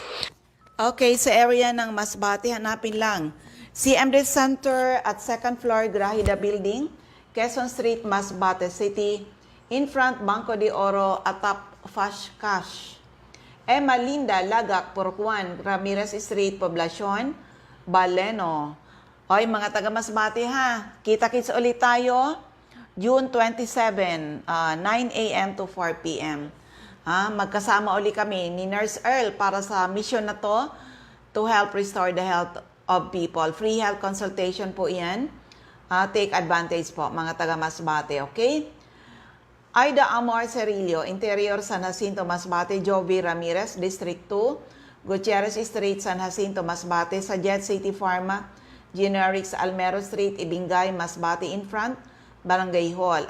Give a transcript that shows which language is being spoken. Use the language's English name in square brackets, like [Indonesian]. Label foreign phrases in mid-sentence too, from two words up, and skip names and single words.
[Filipino] Okay, sa area ng Masbate, hanapin lang CMD Center at [English] second floor, [Filipino] Grahida Building, Quezon Street, Masbate City, [English] in front, [Filipino] Banco de Oro, atap Fash Cash. Emma Linda Lagak, Purokwan, Ramirez Street, Poblacion, Baleno. Oy, mga taga Masbate ha, kita-kits ulit tayo, June 27, 9 a.m. to 4 p.m. Magkasama ulit kami ni Nurse Earl para sa mission na [English] to help restore the health of people. Free health consultation [Filipino] po yan. [English] Take advantage [Filipino] po, mga taga Masbate, okay? Aida Amor Cerillo, Interior San Jacinto, Masbate. Jovi Ramirez, District 2, Gutierrez Street, San Jacinto, Masbate. Sa Jet City Pharma, Generics, Almero Street, Ibingay, Masbate [English] in front, [Filipino] Barangay Hall.